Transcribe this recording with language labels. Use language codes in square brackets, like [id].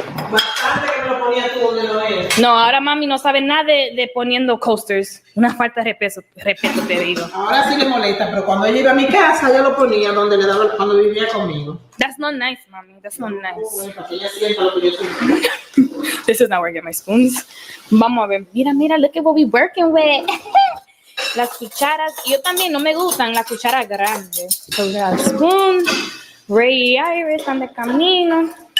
[es] Bastante que me lo ponía tú donde no es. No, ahora mami no sabe nada de poniendo coasters. Una falta de respeto te digo. Ahora sí le molesta, pero cuando ella iba a mi casa, ella lo ponía donde le daba cuando vivía conmigo. [en] That's not nice, mami. That's not nice. [es] Bueno, para que ella sienta lo que yo siento. [en] This is not where I get my spoons. [es] Vamos a ver. Mira, [en] look at what we working with. [es] Las cucharas. Yo también no me gustan las cucharas grandes. [en] So the spoon. [es] Ray y Iris están de camino.